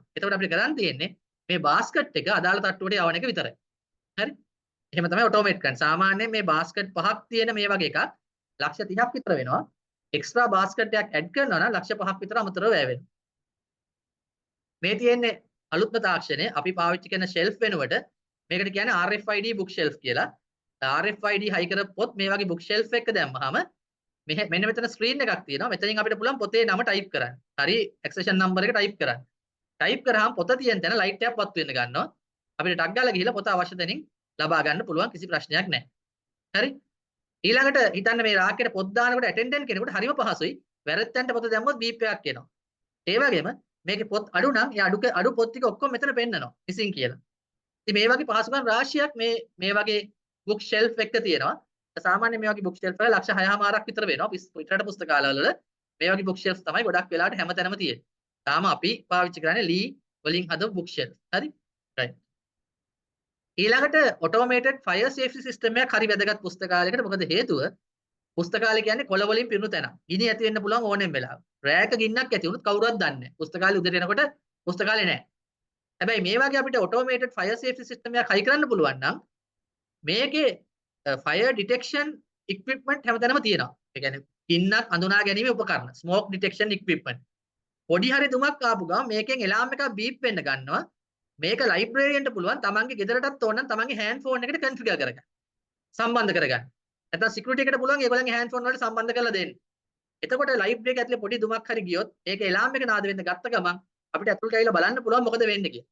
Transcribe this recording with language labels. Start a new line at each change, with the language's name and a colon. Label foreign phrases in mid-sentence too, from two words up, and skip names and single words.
Sinhala: එතකොට අපිට කරන්න තියෙන්නේ මේ basket එක අදාළ තට්ටුවට යවන එක විතරයි. හරි? එහෙම තමයි automate කරන්නේ. සාමාන්‍යයෙන් මේ basket පහක් තියෙන මේ වගේ එකක් ලක්ෂ 30ක් විතර වෙනවා.
English: extra basket
Sinhala: එකක් ඇඩ් කරනවා නම් ලක්ෂ 5ක් විතර අමතරව වැය වෙනවා. මේ තියෙන්නේ අලුත්ම තාක්ෂණය. අපි පාවිච්චි කරන shelf වෙනුවට මේකට කියන්නේ
English: RFID book shelf
Sinhala: කියලා. RFID හයි කරපු පොත් මේ වගේ
English: book shelf
Sinhala: එකක දැම්මහම මෙන්න මෙතන screen එකක් තියෙනවා. මෙතනින් අපිට පුළුවන් පොතේ නම type කරන්න. හරි
English: accession number
Sinhala: එක type කරන්න. type කරාම පොත තියෙන තැන light එකක් පත් වෙන්න ගන්නවා. අපිට ටක් ගාලා ගිහිල්ලා පොත අවශ්‍ය තැනින් ලබා ගන්න පුළුවන් කිසි ප්‍රශ්නයක් නැහැ. හරි? ඊළඟට හිතන්න මේ රාක්කේට පොත් දානකොට attendant කෙනෙකුට හරිම පහසුයි. වැරද්දන්ට පොත දැම්මොත් බීප් එකක් එනවා. ඒ වගේම මේකේ පොත් අඩු නම් ඒ අඩු පොත් ටික ඔක්කොම මෙතන පෙන්නනවා. missing කියලා. ඉතින් මේ වගේ පහසුකම් රාශියක් මේ වගේ
English: book shelf
Sinhala: එකක තියෙනවා. සාමාන්‍යයෙන් මේ වගේ
English: book shelf
Sinhala: වල ලක්ෂ 6මාරක් විතර වෙනවා. පිටරට පුස්තකාලවල මේ වගේ
English: book shelf
Sinhala: තමයි ගොඩක් වෙලාවට හැමතැනම තියෙන්නේ. තාම අපි පාවිච්චි කරන්නේ ලී වලින් හදපු
English: book shelf.
Sinhala: හරි? right. ඊළඟට
English: automated fire safety system
Sinhala: එකක් හරි වැදගත් පුස්තකාලයකට. මොකද හේතුව පුස්තකාලය කියන්නේ කොළ වලින් පිරුණු තැනක්. ගිනි ඇති වෙන්න පුළුවන් ඕනෙම වෙලාවක. රැයක ගින්නක් ඇති වුණොත් කවුරුවත් දන්නේ නැහැ. පුස්තකාලේ උදේට එනකොට පුස්තකාලේ නැහැ. හැබැයි මේ වගේ අපිට
English: automated fire safety system
Sinhala: එකක් හයි කරන්න පුළුවන් නම් මේකේ
English: fire detection equipment
Sinhala: හැමතැනම තියෙනවා. ඒ කියන්නේ ගින්නක් අඳුනා ගැනීමේ උපකරණ
English: smoke detection equipment.
Sinhala: පොඩි හරි දුමක් ආපු ගමන් මේකෙන් එලාම් එකක් බීප් වෙන්න ගන්නවා. මේක ලයිබ්‍රරියන්ට පුළුවන් තමන්ගේ ගෙදරටත් ඕන නම් තමන්ගේ
English: hand phone
Sinhala: එකට කන්ෆිගර් කරගන්න. සම්බන්ධ කරගන්න. නැත්නම් සිකියුරිටි එකට පුළුවන් ඒගොල්ලන්ගේ
English: hand phone
Sinhala: වලට සම්බන්ධ කරලා දෙන්න. එතකොට ලයිබ්‍රරි එක ඇතුලේ පොඩි දුමක් හරි ගියොත් ඒක එලාම් එක නාද වෙන්න ගත්ත ගමන් අපිට ඇතුළට ඇවිල්ලා බලන්න පුළුවන් මොකද වෙන්නේ කියලා.